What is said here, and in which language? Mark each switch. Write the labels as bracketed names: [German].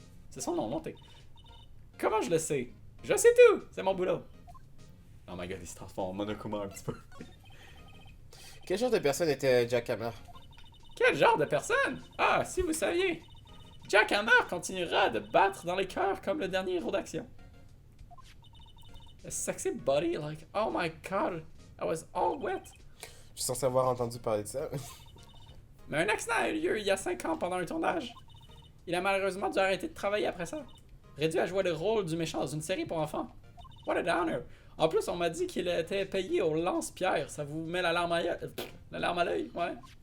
[French] C'est son nom, Lanté. Comment je le sais? Je sais tout! C'est mon boulot. [English] Oh my god, [French] il se transforme en Monokuma un petit peu. Quel genre de personne était Jack Hammer? Quel genre de personne? Ah, si vous saviez. Jack Hammer continuera de battre dans les cœurs comme le dernier héros d'action. [English] A sexy body like, oh my god, I was all wet. [French] Je suis censé avoir entendu parler de ça. Mais un accident a eu lieu il y a 5 ans pendant un tournage. Il a malheureusement dû arrêter de travailler après ça. Réduit à jouer le rôle du méchant dans une série pour enfants. [English] What a downer. [French] En plus, on m'a dit qu'il était payé au lance-pierre. Ça vous met la larme à l'œil, ouais.